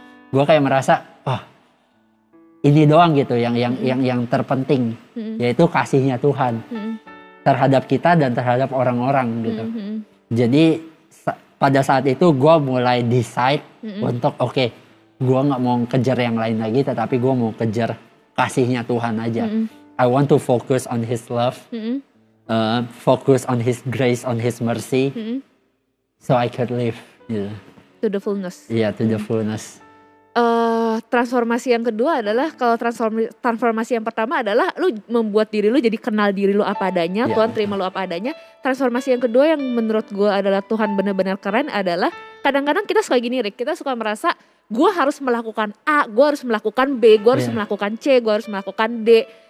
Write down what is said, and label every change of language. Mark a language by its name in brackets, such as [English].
[Indonesian] Gue kayak merasa ini doang gitu yang terpenting, yaitu kasihnya Tuhan terhadap kita dan terhadap orang-orang gitu. Jadi pada saat itu gue mulai decide untuk gue nggak mau kejar yang lain lagi, tetapi gue mau kejar kasihnya Tuhan aja. [English] I want to focus on His love, focus on His grace, on His mercy, so I could live. [Indonesian] Gitu. [English] To the fullness. Iya, to the fullness. [Indonesian] Transformasi yang kedua adalah, kalau transformasi yang pertama adalah lu membuat diri lu jadi kenal diri lu apa adanya, Tuhan terima lu apa adanya. Transformasi yang kedua yang menurut gue adalah Tuhan benar-benar keren adalah kadang-kadang kita suka gini Rick, kita suka merasa gue harus melakukan A, gue harus melakukan B, gue harus melakukan C, gue harus melakukan D.